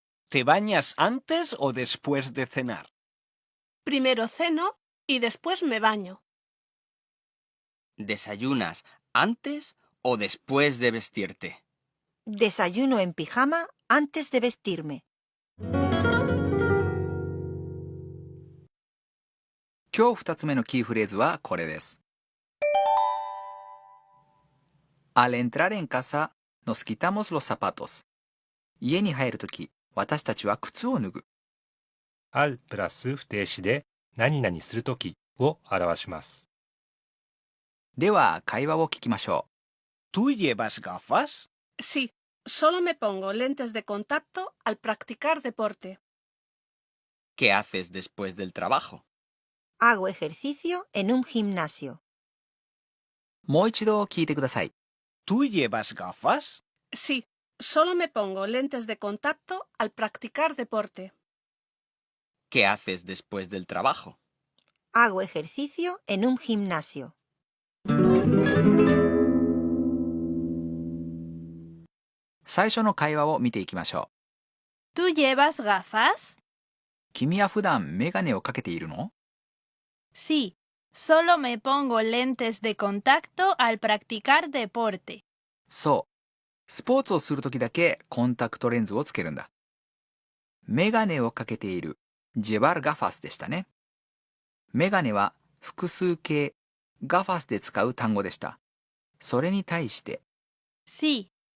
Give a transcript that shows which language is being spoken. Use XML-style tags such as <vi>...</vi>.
<es>¿Te bañas antes o después de cenar? Primero ceno y después me baño. ¿Desayunas antes o después de vestirte? Desayuno en pijama antes de vestirme.</es> <ja>う。今日2つ目のキーフレーズはこれです。</ja> <es>Al entrar en casa, nos quitamos los zapatos.</es> <ja>家に入るとき、私たちは靴を脱ぐ。 al プラス不定詞で何々するときを表します。では会話を聞きましょ</ja> <es>¿Tú llevas gafas? Sí, solo me pongo lentes de contacto al practicar deporte. ¿Qué haces después del trabajo? Hago ejercicio en un gimnasio.</es> <ja>う。もう一度聞いてください。</ja> <es>¿Tú llevas gafas? Sí, solo me pongo lentes de contacto al practicar deporte. ¿Qué haces después del trabajo? Hago ejercicio en un gimnasio.</es> <ja>最初の会話を見ていきましょう。</ja> <es>¿Tú llevas gafas?</es> <ja>君は普段メガネをかけているの？</ja> <es>Sí, solo me pongo lentes de contacto al practicar deporte.</es> <ja>そう。スポーツをするときだけコンタクトレンズをつけるんだ。メガネをかけている</ja> <es>llevar gafas</es> <ja>でしたね。メガネは複数形ガファスで使う単語でした。それに対して</ja> <es>Sí,</es>